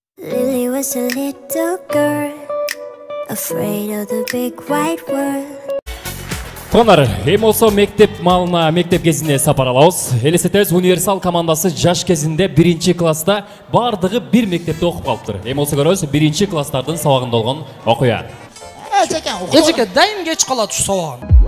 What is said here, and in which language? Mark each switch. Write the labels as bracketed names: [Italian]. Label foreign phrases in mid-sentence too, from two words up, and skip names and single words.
[English] Lily was a little girl, afraid of the big white world. [Kyrgyz] Конор, эми болсо мектеп малына, мектеп кезине сапар алабыз. Элестетебиз, универсал командасы жаш кезинде 1-класста бардыгы бир мектепте окуп калыптыр. Эми болсо көрөбүз 1-класстардын сабагында болгон окуя. Эжеке дайым кеч калат ушу сабагын.